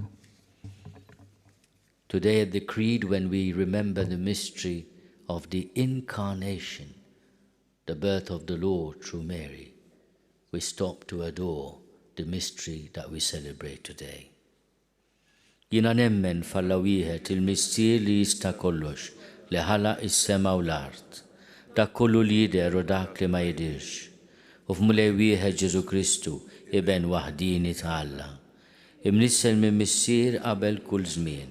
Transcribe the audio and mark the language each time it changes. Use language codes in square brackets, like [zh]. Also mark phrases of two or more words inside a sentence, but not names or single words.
[en] Today at the Creed, when we remember the mystery of the Incarnation, the birth of the Lord through Mary, we stop to adore the mystery that we celebrate today. [mt] Jina nemmen falla wieħed il-mistier li jista' kollox li ħalaq is-sema u l-art, dak kollu li jidher u dak li ma jidirx, u f'mulej wieħed Ġesu Kristu iben waħdini ta' Alla, imnissel minn missier qabel kull żmien.